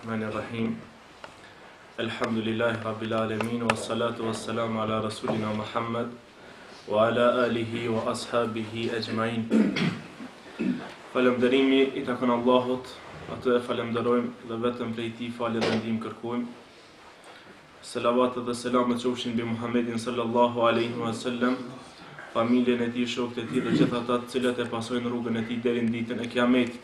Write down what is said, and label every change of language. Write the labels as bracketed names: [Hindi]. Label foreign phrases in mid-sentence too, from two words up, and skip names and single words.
[Arabic] بسم الله الرحمن الرحيم. الحمد لله رب العالمين، والصلاة والسلام على رسولنا محمد، وعلى آله وأصحابه أجمعين. [Albanian] Falemderimi I takon Allahut, atë e falemderojmë dhe vetëm prej Tij falje dhe ndihmë kërkojmë. Selavatet dhe selamet qofshin mbi Muhammedin [Arabic] صلى الله عليه وسلم, [Albanian] familjen e tij, shokët e tij dhe gjithë ata të cilët e pasojnë rrugën e tij deri në ditën e Kiametit.